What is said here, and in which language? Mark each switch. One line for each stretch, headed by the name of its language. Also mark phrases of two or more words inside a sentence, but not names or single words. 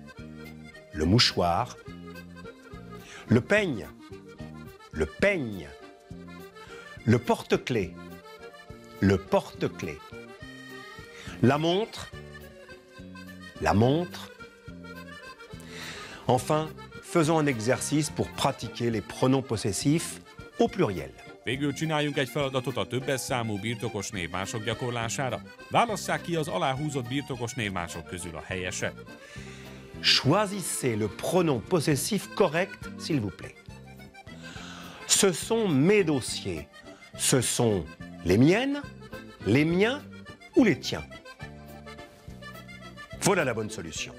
French: le peigne, le porte-clés, la montre, Enfin, faisons un exercice pour pratiquer les pronoms possessifs au pluriel.
Hungarian: Végül csináljunk egy feladatot a többes számú birtokos névmások gyakorlására. Válasszák ki az aláhúzott birtokos névmások közül a helyeset.
French: Choisissez le pronom possessif correct, s'il vous plaît. Ce sont mes dossiers. Ce sont les miennes, les miens ou les tiens. Voilà la bonne solution.